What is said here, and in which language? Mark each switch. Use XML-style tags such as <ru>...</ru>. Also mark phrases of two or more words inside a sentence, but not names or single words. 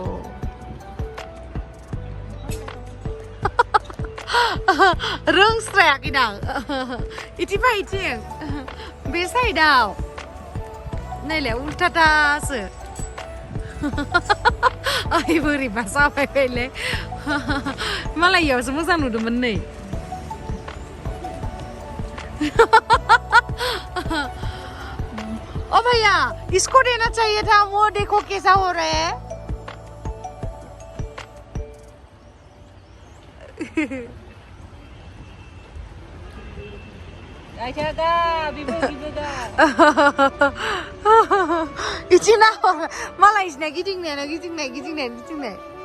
<brx>रोंस्रायाखैदां इथिं फै इथिं बे साइडआव नायलाय उल्थाथासो आइ बोरैबा जाबाय फैलै मालाय इयावसो मोजां नुदोंमोन नै</brx> <hi>ओ भैया इसको देना चाहिए था वो देखो कैसा हो रहा है</hi> <brx>इथिं मालाय इसना गिदिंनाय</brx>